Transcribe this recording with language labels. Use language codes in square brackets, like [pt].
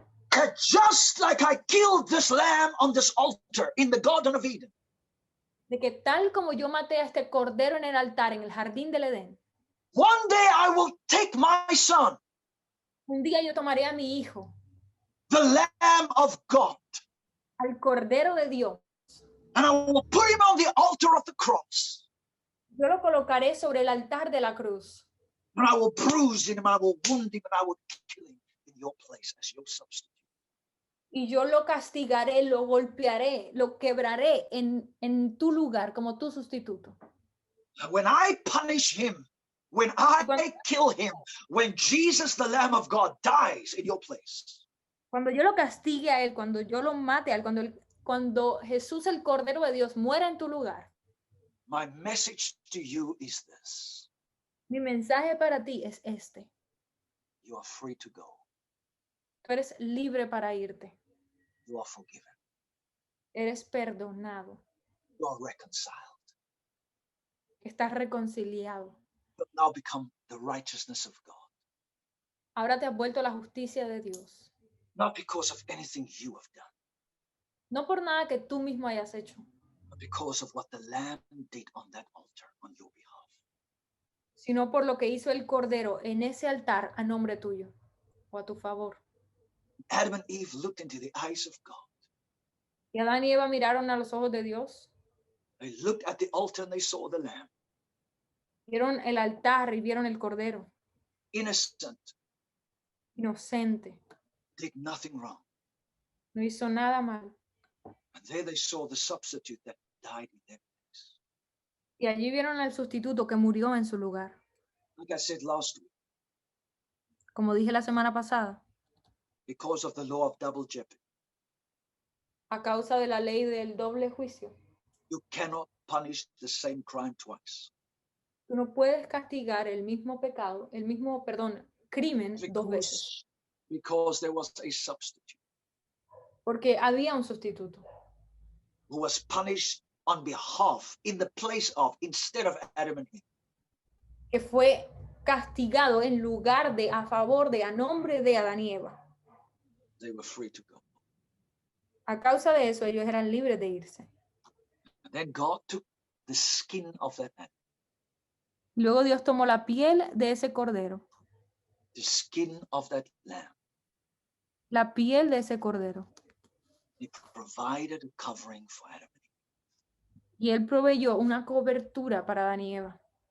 [en] That just like I killed this lamb on this altar in the Garden of Eden, [es] De que tal como yo maté a este cordero en el altar, en el jardín del Edén, [en] one day I will take my son, [es] un día yo tomaré a mi hijo, [en] the Lamb of God, [es] al cordero de Dios. [en] and I will put him on the altar of the cross. [es] Yo lo colocaré sobre el altar de la cruz. [en] And I will bruise him, and I will wound him, and I will kill him in your place as your substitute. [es] Y yo lo castigaré, lo golpearé, lo quebraré en tu lugar como tu sustituto. [en] And when I punish him, when I kill him, when Jesus, the Lamb of God, dies in your place, [es] Cuando yo lo castigue a él, cuando yo lo mate a él, cuando Jesús, el Cordero de Dios, muera en tu lugar, [en] my message to you is this. [es] mi mensaje para ti es este. [en] You are free to go. [es] Tú eres libre para irte. [en] You are forgiven. [es] Eres perdonado. [en] You are reconciled. [es] Estás reconciliado. [en] You have now become the righteousness of God. [es] Ahora te has vuelto la justicia de Dios. [en] Not because of anything you have done, [es] No por nada que tú mismo hayas hecho, [en] but because of what the Lamb did on that altar on your behalf. [es] sino por lo que hizo el Cordero en ese altar a nombre tuyo o a tu favor. [en] Adam and Eve looked into the eyes of God. [es] Y Adán y Eva miraron a los ojos de Dios, [en] They looked at the altar and they saw the Lamb, [es] vieron el altar y vieron el Cordero, [en] innocent, [es] inocente, [en] did nothing wrong. [es] no hizo nada mal. [en] And there they saw the substitute that died in their place. [es] Y allí vieron al sustituto que murió en su lugar. [en] Like I said last week, [es] Como dije la semana pasada, [en] because of the law of double jeopardy, [es] a causa de la ley del doble juicio, [en] you cannot punish the same crime twice. [es] tú no puedes castigar el mismo pecado, crimen dos veces, [en] Because there was a substitute [es] porque había un sustituto [en] who was punished on behalf, in the place of, instead of Adam and Eve. [es] que fue castigado en lugar de, a favor de, a nombre de Adán y Eva. [en] They were free to go. [es] A causa de eso, ellos eran libres de irse. [en] And then God took the skin of that animal, [es] Luego Dios tomó la piel de ese cordero, [en] the skin of that lamb. [es] la piel de ese cordero, [en] He provided a covering for Adam and Eve. [es] y él proveyó una cobertura para Adán y Eva.